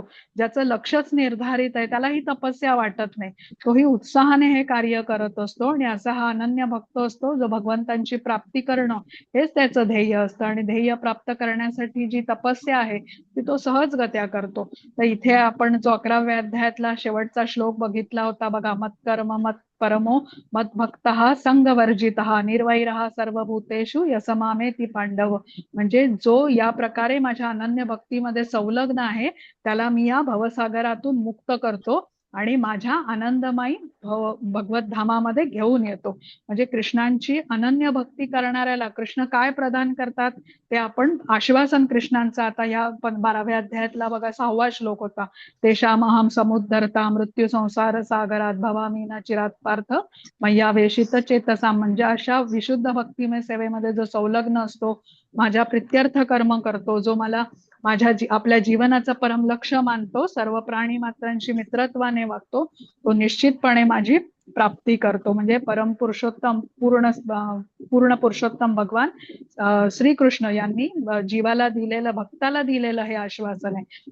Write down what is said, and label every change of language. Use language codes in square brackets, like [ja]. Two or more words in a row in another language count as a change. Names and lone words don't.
[mr] ज्याचं लक्षच निर्धारित आहे त्याला ही तपस्या वाटत नाही, तोही उत्साहाने हे कार्य करत असतो. आणि असा हा अनन्य भक्त असतो जो भगवंतांची प्राप्ती करणं हेच त्याचं ध्येय असतं. आणि ध्येय प्राप्त करण्यासाठी जी तपस्या आहे ती तो सहजगत्या करतो. तर इथे आपण जो 11व्या अध्यायातला शेवटचा श्लोक बघितला होता बघा, [sa] मत्कर्म मत परमो मद्भक्तः संगवर्जितः निर्वैरः सर्वभूतेषु यसमामेति पांडव. [mr] म्हणजे जो या प्रकारे माझ्या अनन्य भक्तीमध्ये संलग्न आहे त्याला मी या भवसागरातून मुक्त करतो आणि माझ्या आनंदमयी भगवत धामामध्ये घेऊन येतो. म्हणजे कृष्णांची अनन्य भक्ती करणाऱ्याला कृष्ण काय प्रदान करतात ते आपण आश्वासन कृष्णांचं आता या 12व्या अध्यायातला बघा 6वा श्लोक होता. [sa] तेषामहं समुद्धरता मृत्यू संसार सागरात भवामी न चिरात पार्थ मय्या वेशित चेतसा. [mr] म्हणजे अशा विशुद्ध भक्तिमय सेवेमध्ये जो संलग्न असतो, माझ्या प्रित्यर्थ कर्म करतो, जो मला माझ्या आपल्या जीवनाचं परम लक्ष मानतो, सर्व प्राणी मात्रांशी मित्रत्वाने वागतो, तो निश्चितपणे माझी प्राप्ती करतो. म्हणजे परम पुरुषोत्तम पूर्ण पुरुषोत्तम भगवान श्रीकृष्ण यांनी जीवाला दिलेलं, भक्ताला दिलेलं हे आश्वासन आहे.